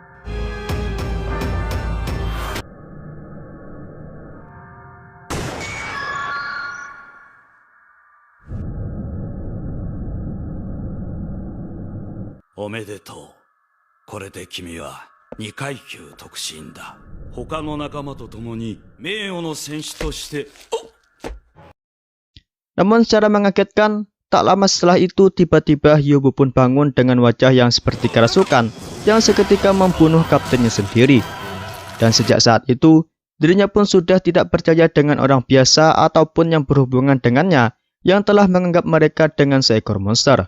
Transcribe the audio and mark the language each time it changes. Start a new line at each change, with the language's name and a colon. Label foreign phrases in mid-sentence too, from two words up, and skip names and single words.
Japanese: おめでとう。これで君は2階級特進だ。他の仲間と共に名誉の戦士として。
Indonesian: Namun secara mengagetkan, tak lama setelah itu tiba-tiba Hyobo pun bangun dengan wajah yang seperti kerasukan yang seketika membunuh kaptennya sendiri. Dan sejak saat itu, dirinya pun sudah tidak percaya dengan orang biasa ataupun yang berhubungan dengannya yang telah menganggap mereka dengan seekor monster.